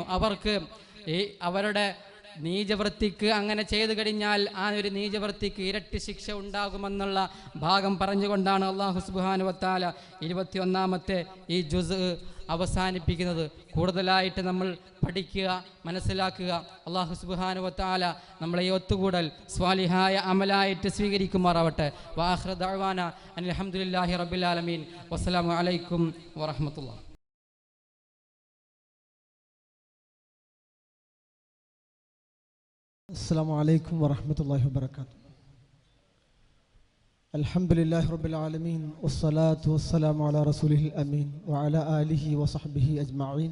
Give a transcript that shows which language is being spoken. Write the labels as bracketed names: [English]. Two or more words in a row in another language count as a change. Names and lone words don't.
[Malayalam] അവർക്ക് അവരുടെ നീചവൃത്തിക്ക് അങ്ങനെ ചെയ്തു കഴിഞ്ഞാൽ ആ ഒരു നീചവൃത്തിക്ക് ഇരട്ടി ശിക്ഷ ഉണ്ടാകുമെന്നുള്ള ഭാഗം പറഞ്ഞുകൊണ്ടാണ് അള്ളാഹു [Arabic] سبحانه وتعالى [Malayalam] 21-ാമത്തെ ഈ ജുസ് അവസാനിപ്പിക്കുന്നത്. കൂടുതലായിട്ട് നമ്മൾ പഠിക്കുക, മനസ്സിലാക്കുക. അള്ളാഹു [Arabic] سبحانه وتعالى [Malayalam] നമ്മളെ ഈ ഒത്തുകൂടൽ സ്വാലിഹായ അമലായിട്ട് സ്വീകരിക്കുമാറാവട്ടെ. [Arabic] وآخر دعوانا أن الحمد لله رب العالمين. والسلام عليكم ورحمة الله. السلام عليكم ورحمة الله وبركاته. الحمد لله رب العالمين والصلاة والسلام على رسوله الأمين وعلى آله وصحبه أجمعين.